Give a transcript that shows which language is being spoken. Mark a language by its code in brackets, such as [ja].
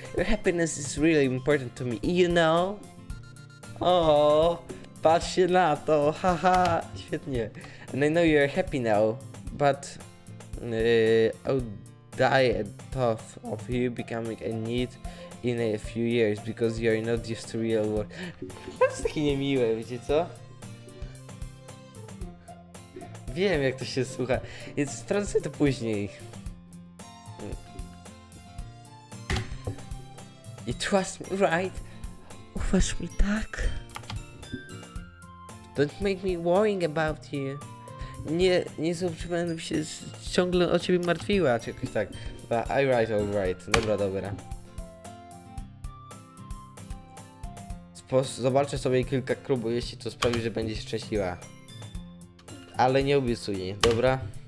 [en] Your happiness is really important to me, you know? [pl] O, patrzcie na to, haha, świetnie. [en] And I know you're happy now, but I'll die at thought of you becoming a need in a few years because you're not used to real world. [pl] To jest takie niemiłe, wiecie co? Wiem, jak to się słucha, więc sprawdzę to później. [en] You trust me, right? [pl] Ufasz mi, tak? [en] Don't make me worrying about you. [pl] Nie będę się ciągle o ciebie martwiła, czy jakoś tak. [en] But alright. [pl] Dobra. Zobaczę sobie kilka klubów, jeśli to sprawi, że będziesz szczęśliwa. Ale nie obiecuję, dobra?